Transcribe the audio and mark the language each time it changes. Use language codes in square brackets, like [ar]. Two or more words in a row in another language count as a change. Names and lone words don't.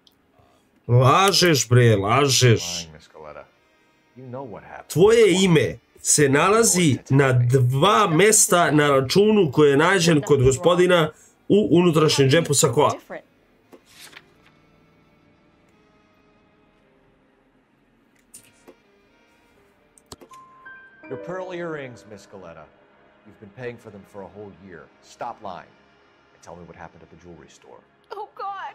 [sr] Lažeš, bre, lažeš. Tvoje ime se nalazi na 2 mesta na računu koji je nađen kod gospodina u unutrašnjem džepu sakoa. [en] Your pearl earrings, Miss Galetta. You've been paying for them for a whole year. Stop lying and tell me what happened at the jewelry store. Oh, God.